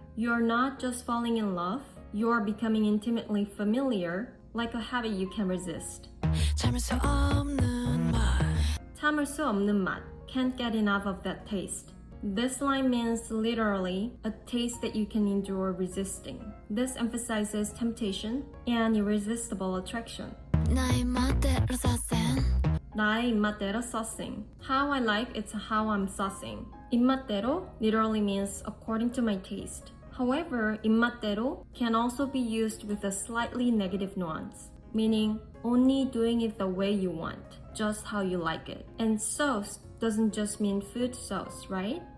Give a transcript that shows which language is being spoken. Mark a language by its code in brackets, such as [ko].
[en] You're not just falling in love, you're becoming intimately familiar, like a habit you can resist. [ko] 참을 수 없는 맛. 참을 수 없는 맛. [en] Can't get enough of that taste. This line means literally a taste that you can endure resisting. This emphasizes temptation and irresistible attraction. [ko] 나의 입맛대로 [en] saucing. [ko] 나의 입맛대로 saucing. [en] How I like, it's how I'm saucing. 입맛대로 literally means according to my taste. However, 입맛대로 can also be used with a slightly negative nuance, meaning only doing it the way you want, just how you like it. And sauce doesn't just mean food sauce, right?